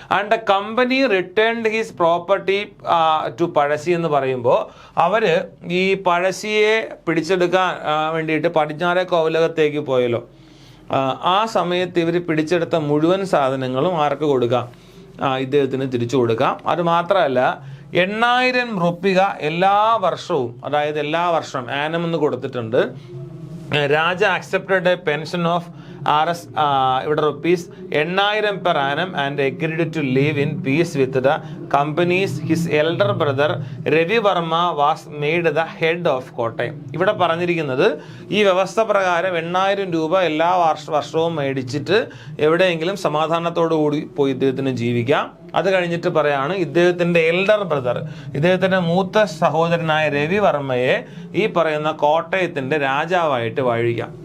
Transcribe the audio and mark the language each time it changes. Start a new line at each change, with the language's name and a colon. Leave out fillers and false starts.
English: and the company returned his property to Pazhassi
Malayalam: എന്ന് പറയുമ്പോൾ അവർ ഈ പഴശ്ശിയെ പിടിച്ചെടുക്കാൻ വേണ്ടിയിട്ട് പടിഞ്ഞാറേ കോവിലകത്തേക്ക് പോയല്ലോ. ആ സമയത്ത് ഇവർ പിടിച്ചെടുത്ത മുഴുവൻ സാധനങ്ങളും ആർക്ക് കൊടുക്കാം? ഇദ്ദേഹത്തിന് തിരിച്ചു കൊടുക്കാം. അത് മാത്രമല്ല 8000 റുപ്പിക എല്ലാ വർഷവും, അതായത് എല്ലാ വർഷവും ആനം എന്ന് കൊടുത്തിട്ടുണ്ട്.
English: Raja accepted a pension of RS
Malayalam: ഇവിടെ
English: ₹8,000 per annum and agreed to live in peace with the companies. His elder brother Ravi Varma was made the head of Kottayam.
Malayalam: ഇവിടെ പറഞ്ഞിരിക്കുന്നത് ഈ വ്യവസ്ഥ പ്രകാരം 8,000 രൂപ എല്ലാ വർഷവും മേടിച്ചിട്ട് എവിടെയെങ്കിലും സമാധാനത്തോടു കൂടി പോയി ഇദ്ദേഹത്തിന് ജീവിക്കാം. അത് കഴിഞ്ഞിട്ട് പറയാണ് ഇദ്ദേഹത്തിൻ്റെ എൽഡർ ബ്രദർ, ഇദ്ദേഹത്തിൻ്റെ മൂത്ത സഹോദരനായ രവി വർമ്മയെ ഈ പറയുന്ന കോട്ടയത്തിൻ്റെ രാജാവായിട്ട് വാഴിക്കാം.